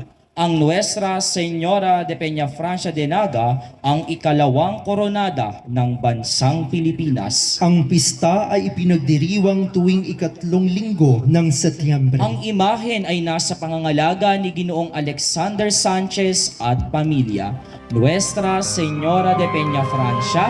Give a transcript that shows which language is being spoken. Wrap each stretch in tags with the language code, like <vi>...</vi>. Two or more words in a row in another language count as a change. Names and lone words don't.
<tl>Ang Nuestra Señora de Peña Francia de Naga ang ikalawang koronada ng bansang Pilipinas. Ang pista ay ipinagdiriwang tuwing ikatlong linggo ng Setyembre. Ang imahen ay nasa pangangalaga ni Ginoong Alexander Sanchez at pamilya. Nuestra Señora de Peña Francia,</tl>